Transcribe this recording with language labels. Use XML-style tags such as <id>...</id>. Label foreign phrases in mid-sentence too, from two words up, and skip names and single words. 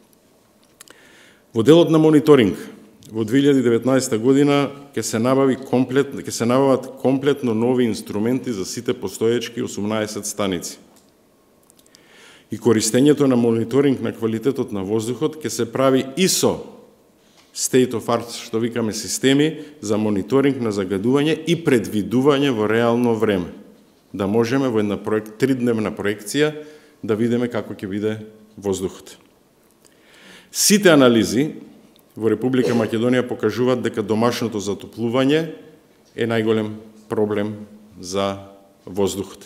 <mk>Во делот на мониторинг во 2019 година ќе се набават комплетно нови инструменти за сите постоечки 18 станици. И користењето на мониторинг на квалитетот на воздухот ќе се прави и со</mk> <en>state of art,</en> <mk>што викаме, системи за мониторинг на загадување и предвидување во реално време. Да можеме во една тридневна проекција да видиме како ќе биде воздухот. Сите анализи во Република Македонија покажуваат дека домашното затоплување е најголем проблем за воздухот.</mk>